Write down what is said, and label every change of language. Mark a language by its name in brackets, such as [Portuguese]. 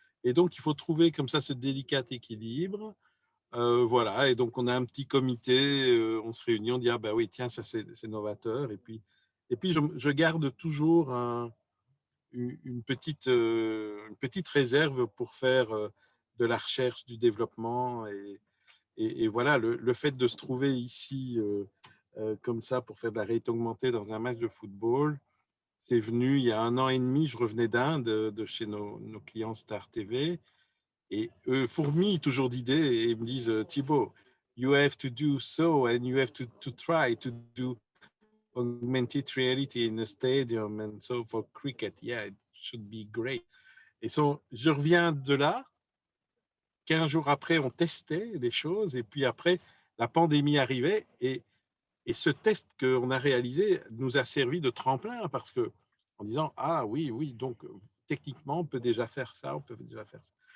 [French] Et donc, il faut trouver comme ça ce délicat équilibre. Voilà, et donc on a un petit comité, on se réunit, on dit, ah ben oui, tiens, ça c'est novateur. Et puis je garde toujours une petite réserve pour faire de la recherche, du développement. Et voilà, le fait de se trouver ici comme ça pour faire de la réalité augmentée dans un match de football, c'est venu il y a 1 an et demi. Je revenais d'Inde, de chez nos clients Star TV. Et eux fourmillent toujours d'idées et me disent, [English] Thibaut, you have to do so and you have to try to do augmented reality in a stadium and so for cricket, yeah, it should be great. [French] Et je reviens de là. 15 jours après, on testait les choses et puis après, la pandémie arrivait et Et ce test qu'on a réalisé nous a servi de tremplin parce que, en disant, ah oui, oui, donc techniquement, on peut déjà faire ça, on peut déjà faire ça.